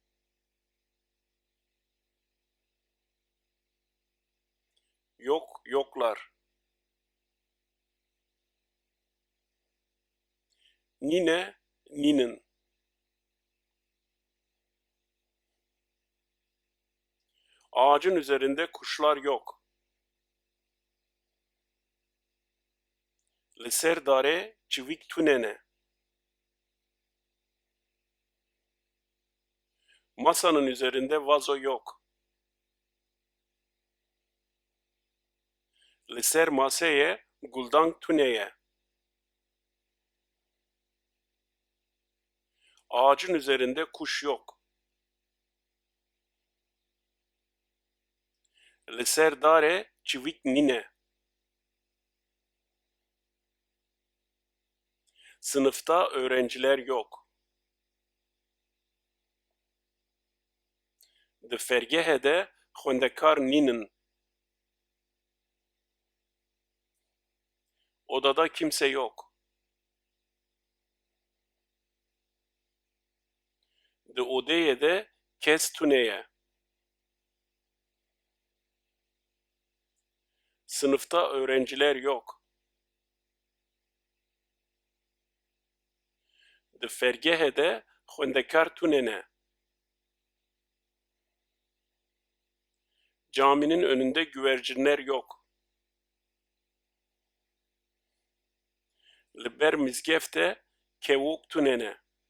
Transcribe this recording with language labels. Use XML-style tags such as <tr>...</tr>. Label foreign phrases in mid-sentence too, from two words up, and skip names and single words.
<tr>Yok, yoklar.</tr> <ku>Nine, ninin.</ku> <tr>Ağacın üzerinde kuşlar yok.</tr> <ku>Li ser darê çivîk tûnene.</ku> <tr>Masanın üzerinde vazo yok.</tr> <ku>Li ser maseyê guldank tûneye.</ku> <tr>Ağacın üzerinde kuş yok.</tr> <ku>Li ser darê çivîk nîne.</ku> <tr>Sınıfta öğrenciler yok.</tr> <ku>Di fergehê de xwendekar nînin.</ku> <tr>Odada kimse yok.</tr> <ku>Di odeyê de kes tûneye.</ku> <tr>Sınıfta öğrenciler yok.</tr> <ku>Di fergehê de xwendekar tûnene.</ku> <tr>Caminin önünde güvercinler yok.</tr> <ku>Li ber mizgefte kevok tunene.</ku>